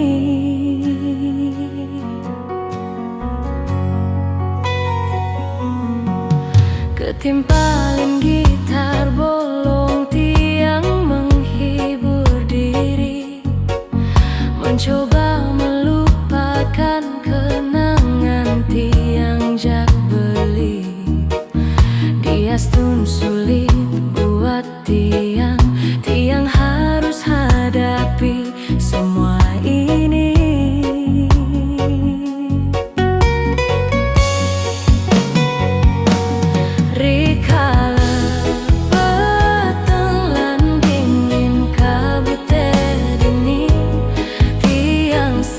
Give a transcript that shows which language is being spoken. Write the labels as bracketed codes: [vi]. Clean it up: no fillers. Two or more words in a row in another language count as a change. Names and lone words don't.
[id] Ketimpalin gitar bolong tiang menghibur diri, mencoba melupakan kenangan [ban] tiang jak beli. [id] Diastun sulit buat tiang, tiang harus hadapi semua ini. [ban] Rikala peteng lan dingin kabut dini, tiang